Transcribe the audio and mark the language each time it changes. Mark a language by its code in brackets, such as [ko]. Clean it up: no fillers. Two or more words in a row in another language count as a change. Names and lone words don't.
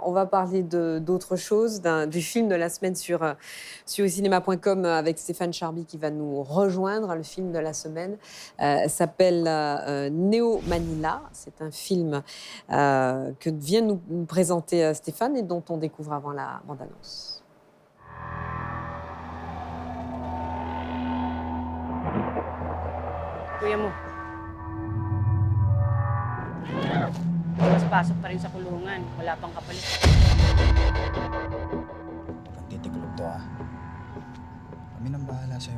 [fr] On va parler d'autre chose, du film de la semaine sur cinéma.com avec Stéphane Charby qui va nous rejoindre. Le film de la semaine s'appelle Néo Manila. C'est un film que vient nous présenter Stéphane et dont on découvre avant la bande-annonce. [tl] Kuya mo. Mas pasok pa rin sa kulungan. Wala pang kapalit. Pagtitiklog to Kami nang bahala sa'yo.